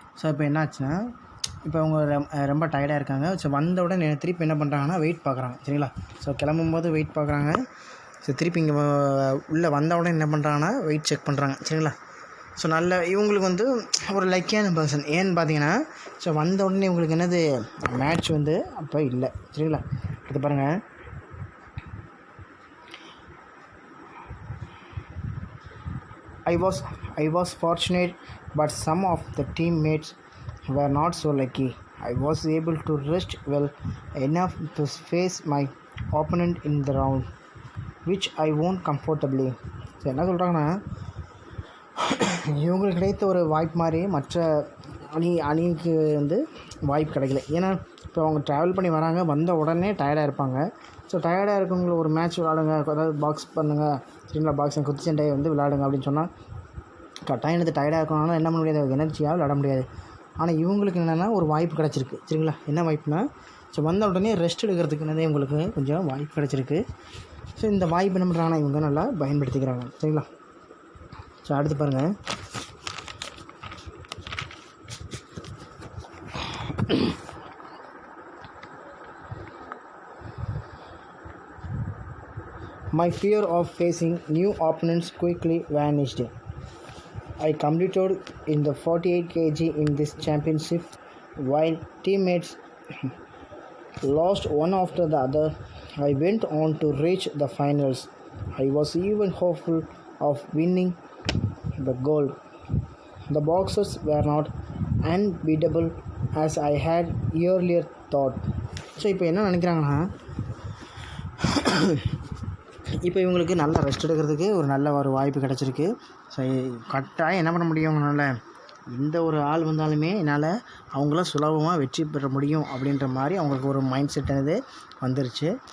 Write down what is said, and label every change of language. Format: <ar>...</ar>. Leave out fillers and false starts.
<ta>இப்போ என்னாச்சுன்னா இப்போ அவங்க ரொம்ப டயர்டாக இருக்காங்க. ஸோ வந்த உடனே திருப்பி என்ன பண்ணுறாங்கன்னா வெயிட் பார்க்குறாங்க சரிங்களா. ஸோ கிளம்பும்போது வெயிட் பார்க்குறாங்க. ஸோ திருப்பி இங்கே உள்ளே வந்த உடனே என்ன பண்ணுறாங்கன்னா வெயிட் செக் பண்ணுறாங்க சரிங்களா. ஸோ நல்ல இவங்களுக்கு வந்து ஒரு லக்கியான பர்சன் ஏன்னு பார்த்தீங்கன்னா, ஸோ வந்த உடனே இவங்களுக்கு என்னது மேட்ச் வந்து அப்போ இல்லை சரிங்களா. இது பாருங்கள்,</ta> <en>I was fortunate, but some of the teammates were not so lucky. I was able to rest well enough to face my opponent in the round, which I won comfortably.</en> <ta>So என்ன சொல்கிறாங்கன்னா, இவங்களுக்கு கிடைத்த ஒரு வாய்ப்பு மாதிரி மற்ற அணிக்கு வந்து வாய்ப்பு கிடைக்கல. ஏன்னா இப்போ அவங்க ட்ராவல் பண்ணி வராங்க, வந்த உடனே டயர்டாக இருப்பாங்க. ஸோ டயர்டாக இருக்கவங்கள ஒரு மேட்ச் விளாடுங்க, அதாவது பாக்ஸ் பண்ணுங்கள் சரிங்களா, பாக்ஸிங் குத்துச்சண்டையை வந்து விளாடுங்க அப்படின்னு சொன்னால் கட்டாயம் எடுத்து டயர்டாக இருக்கணும்னா என்ன பண்ண முடியாது, எனர்ஜியாக விளாட முடியாது. ஆனால் இவங்களுக்கு என்னென்னா ஒரு வாய்ப்பு கிடச்சிருக்கு சரிங்களா. என்ன வாய்ப்புனா, ஸோ வந்த உடனே ரெஸ்ட் எடுக்கிறதுக்கு என்னதே இவங்களுக்கு கொஞ்சம் வாய்ப்பு கிடச்சிருக்கு. ஸோ இந்த வாய்ப்பு என்ன பண்ணுறாங்கன்னா இவங்க நல்லா பயன்படுத்திக்கிறாங்க சரிங்களா. ஸோ அடுத்து பாருங்கள்,</ta> <en>my fear of facing new opponents quickly vanished. I competed in the 48 kg in this championship while teammates lost one after the other. I went on to reach the finals. I was even hopeful of winning the gold. The boxers were not unbeatable as I had earlier thought.</en> <ta>So இப்போ என்ன நினைக்கிறாங்கன்னா, இப்போ இவங்களுக்கு நல்லா rest எடுக்கிறதுக்கு ஒரு நல்ல ஒரு வாய்ப்பு கிடச்சிருக்கு. ஸோ கட்டாயம் என்ன பண்ண முடியும், அவங்களால எந்த ஒரு ஆள் வந்தாலுமே என்னால் அவங்கள சுலபமாக வெற்றி பெற முடியும் அப்படின்ற மாதிரி அவங்களுக்கு ஒரு மைண்ட் செட் அது வந்துருச்சு.</ta>